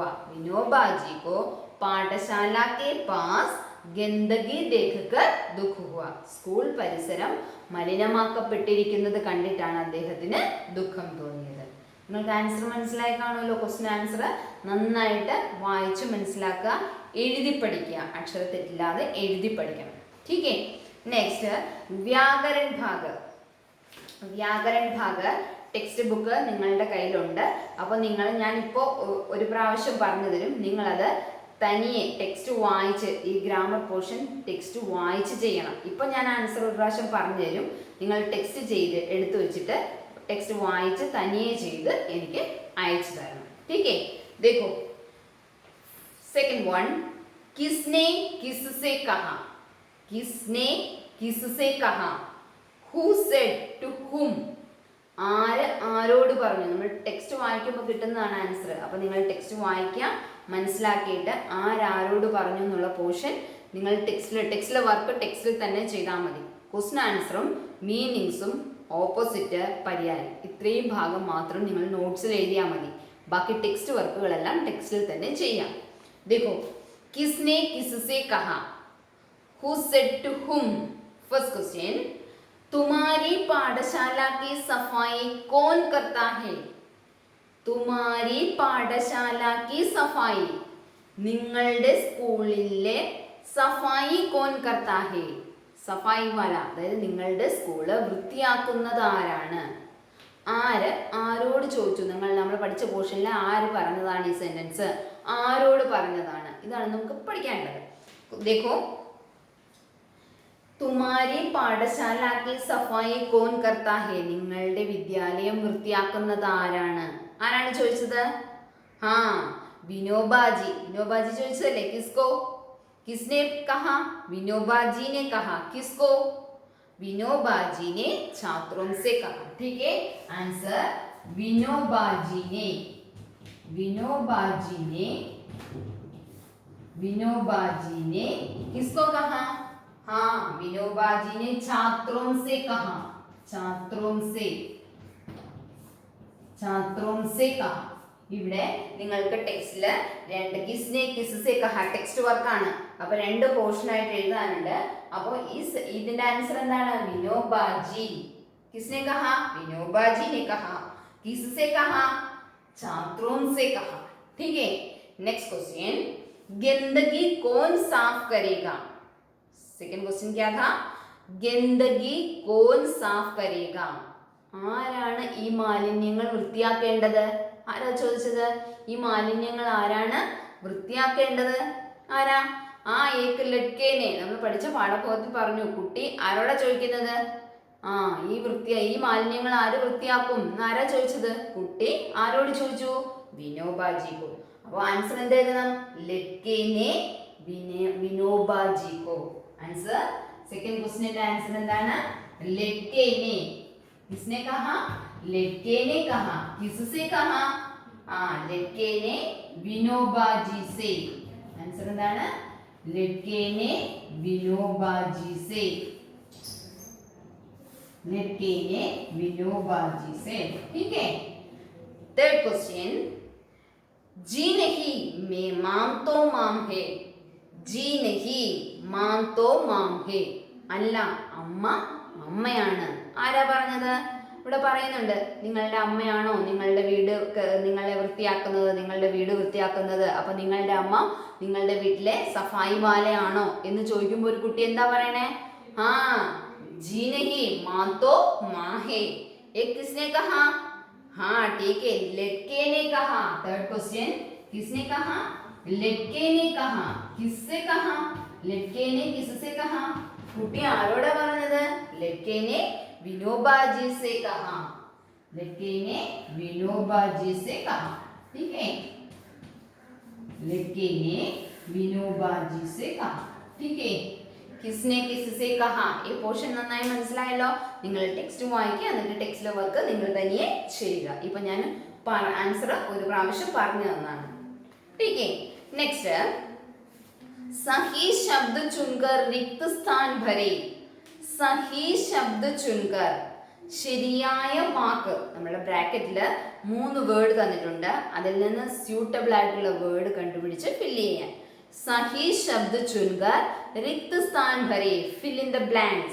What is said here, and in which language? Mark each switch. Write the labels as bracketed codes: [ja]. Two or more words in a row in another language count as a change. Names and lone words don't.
[hi] विनोबाजी को पाठशाला के पास गंदगी देखकर दुःख हुआ. [ml] സ്കൂൾ പരിസരം മലിനമാക്കപ്പെട്ടിരിക്കുന്നത് കണ്ടിട്ടാണ് അദ്ദേഹത്തിന് ദുഃഖം തോന്നിയത്. നിങ്ങൾക്ക് ആൻസർ മനസ്സിലായി കാണുമല്ലോ. [en] question answer [ml] നന്നായിട്ട് വായിച്ച് മനസ്സിലാക്കുക, എഴുതി പഠിക്കുക, അക്ഷരത്തെറ്റില്ലാതെ എഴുതി പഠിക്കണം. [hi] ठीक है. नेक्स्ट व्याकरण भाग. व्याकरण भाग [en] text book [ml] നിങ്ങളുടെ കയ്യിലുണ്ട്. അപ്പോൾ ഞാനിപ്പോൾ ഒരു പ്രാവശ്യം പറഞ്ഞു തരും, നിങ്ങളത് തനിയെ ടെക്സ്റ്റ് വായിച്ച്, ഈ [en] grammar portion text [ml] വായിച്ച് ചെയ്യണം. ഇപ്പം ഞാൻ ആൻസർ ഒരു പ്രാവശ്യം പറഞ്ഞു തരും, നിങ്ങൾ ടെക്സ്റ്റ് ചെയ്ത് എടുത്തു വെച്ചിട്ട് ടെക്സ്റ്റ് വായിച്ച് തനിയെ ചെയ്ത് എനിക്ക് അയച്ചു തരണം. [hi] ठीक है. देखो [en] second one, [hi] किसने किससे कहा? किसने किससे कहा? [en] Who said to whom? [ml] ആര് ആരോട് പറഞ്ഞു? നമ്മൾ ടെക്സ്റ്റ് വായിക്കുമ്പോൾ കിട്ടുന്നതാണ് ആൻസർ. അപ്പോൾ നിങ്ങൾ ടെക്സ്റ്റ് വായിക്കുക, മനസ്സിലാക്കിയിട്ട് ആരോട് പറഞ്ഞു എന്നുള്ള പോർഷൻ നിങ്ങൾ ടെക്സ്റ്റിലെ വർക്ക് ടെക്സ്റ്റിൽ തന്നെ ചെയ്താൽ മതി. ക്വസ്റ്റ്യൻ ആൻസറും മീനിങ്സും ഓപ്പോസിറ്റ് പര്യായം ഇത്രയും ഭാഗം മാത്രം നിങ്ങൾ നോട്ട്സിൽ എഴുതിയാൽ മതി. ബാക്കി ടെക്സ്റ്റ് വർക്കുകളെല്ലാം ടെക്സ്റ്റിൽ തന്നെ ചെയ്യാം. [hi] देखो, किसने किससे कहा? [en] Who said to whom? First question, [hi] तुम्हारी पाठशाला की सफाई कौन करता है? तुम्हारी पाठशाला की सफाई, [ml] നിങ്ങളുടെ സ്കൂളിലെ [hi] सफाई कौन करता है? सफाई वाला, [ml] അതായത് നിങ്ങളുടെ സ്കൂള് വൃത്തിയാക്കുന്നത് ആരാണ്? ആര് ആരോട് ചോദിച്ചു? നമ്മൾ പഠിച്ച പോർഷനിൽ ആര് പറഞ്ഞതാണ് ഈ സെന്റൻസ്? ആരോട് പറഞ്ഞതാണ്? ഇതാണ് നമുക്ക് പഠിക്കേണ്ടത്. देखो, तुम्हारी पाठशाला की सफाई कौन करता है? നിങ്ങളുടെ വിദ്യാലയം വൃത്തിയാക്കുന്നത് ആരാണ്? ആരാണ് ചോദിച്ചത്? വിനോബാജി. വിനോബാജി ചോദിച്ചതല്ലേ? കിസ്കോ? [hi] किसने कहा? विनोबाजी ने कहा. किसको? विनोबाजी ने छात्रों से कहा. ठीक है. आंसर विनोबाजी ने, विनोबाजी ने किसको कहा? विनोबाजी ने छात्रों से कहा. छात्रों से कहा. [ml] ഇവിടെ നിങ്ങൾക്ക് ടെക്സ്റ്റിൽ രണ്ട് [hi] किसने किससे कहा [ml] ടെക്സ്റ്റ് വർക്കാണ്. അപ്പോൾ രണ്ട് പോർഷൻ ആയിട്ട് എഴുതാനുണ്ട്. അപ്പോൾ ഇതിന്റെ ആൻസർ എന്താണ്? വിനോബാജി. [hi] किसने कहा? വിനോബാജി ने कहा. किससे कहा? छात्रों से कहा. ठीक है. [en] next question, [hi] गंदगी कौन साफ करेगा? [en] second question [hi] क्या था? गंदगी कौन साफ करेगा? [ml] ആരാണ് ഈ മാലിന്യങ്ങൾ വൃത്തിയാക്കേണ്ടത്? ആരാ ചോദിച്ചത്? ഈ മാലിന്യങ്ങൾ ആരാണ് വൃത്തിയാക്കേണ്ടത്? ആരാ? [hi] एक लड़के ने [ml] നമ്മൾ പഠിച്ച പാഠഭാഗത്തിൽ പറഞ്ഞു. കുട്ടി ആരോടാ ചോദിക്കുന്നത്? ഈ മാലിന്യങ്ങൾ ആര് വൃത്തിയാക്കും എന്നാരാ ചോദിച്ചത്? കുട്ടി ആരോട് ചോദിച്ചു? വിനോബാജിക്കോ. അപ്പോൾ ആൻസർ എന്ത് എഴുതണം? [hi] लड़के ने विनोबाजी को. [en] answer second [ml] ക്വസ്റ്റ്യന്റെ ആൻസർ എന്താണ്? [hi] लड़के ने. किसने कहा? लड़के ने कहा. किससे कहा? लड़के ने विनोबाजी से. आंसर എന്താണ്? लड़के ने विनोबाजी से. लड़के ने विनोबाजी से. ठीक है. [en] third question, [hi] जी नहीं मैं माम तो माम है. जी नहीं मां तो मां है. [ml] അല്ല, അമ്മ അമ്മയാണ്. ആരാ പറഞ്ഞത്? ഇവിടെ പറയുന്നുണ്ട്, നിങ്ങളുടെ അമ്മയാണോ നിങ്ങളുടെ വീട് നിങ്ങളുടെ വീട് വൃത്തിയാക്കുന്നത്? അപ്പൊ നിങ്ങളുടെ അമ്മ നിങ്ങളുടെ വീട്ടിലെ സഫായി വാലയാണോ എന്ന് ചോദിക്കുമ്പോൾ ഒരു കുട്ടി എന്താ പറയണേ? ആ, [hi] जी नहीं मां तो मां है. एक किसने कहा? हाँ ठीक है, लड़के ने कहा. [en] third question, [hi] किसने कहा? लड़के ने कहा. किससे कहा? लड़के ने किससे कहा? [ml] കുട്ടി ആരോടാ പറഞ്ഞത്? [hi] लड़के ने विनोबाजी से कहा. लड़के ने विनोबाजी से कहा. ठीक है, लड़के ने विनोबाजी से कहा. ठीक है, किसने किससे कहा? [ml] ഈ പോർഷൻ നന്നായി മനസ്സിലായല്ലോ. നിങ്ങൾ ടെക്സ്റ്റ് വായിക്കുക, എന്നിട്ട് ടെക്സ്റ്റിലെ വർക്ക് നിങ്ങൾ തനിയെ ചെയ്യുക. ഇപ്പൊ ഞാൻ ആൻസർ ഒരു പ്രാവശ്യം പറഞ്ഞു തന്നാണ്. [hi] ठीक है, नेक्स्ट, सही शब्द चुनकर रिक्त स्थान भरे. सही शब्द चुनकर, [ml] ശരിയായ വാക്ക്. [hi] നമ്മുടെ ബ്രാക്കറ്റിൽ 3 വേർഡ് തന്നിട്ടുണ്ട്, അതിൽ നിന്ന് സ്യൂട്ടബിൾ ആയിട്ടുള്ള വേർഡ് കണ്ടുപിടിച്ച് ഫില്ല് ചെയ്യാൻ. सही शब्द चुनकर रिक्त स्थान भरे, [en] fill in the blanks.